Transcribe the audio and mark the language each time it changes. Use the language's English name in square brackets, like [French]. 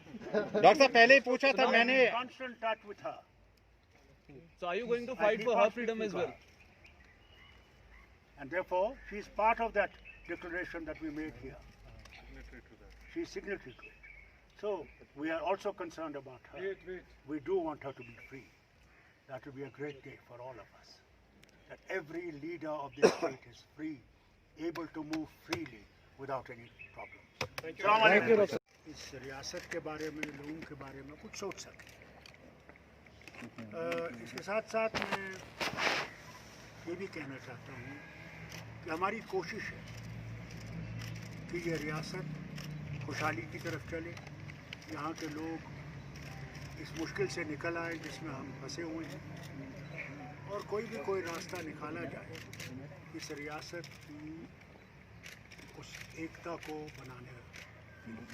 [Hindi] Doctor साहब पहले ही पूछा था मैंने. [English] Constant touch with her. So are you going to fight for her freedom as well? And therefore, she is part of that declaration that we made here. She is signatory to it. So we are also concerned about her. We do want her to be free. That will be a great day for all of us. That every leader of this state is free, able to move freely without any problems. Thank you. [Hindi] इस रियासत के बारे में, लोगों के बारे में कुछ सोच सकें. इसके साथ साथ मैं ये भी कहना चाहता हूँ कि हमारी कोशिश है कि ये रियासत खुशहाली की तरफ चले, यहाँ के लोग इस मुश्किल से निकल आए जिसमें हम फंसे हुए हैं, और कोई रास्ता निकाला जाए इस रियासत की उस एकता को बनाने की.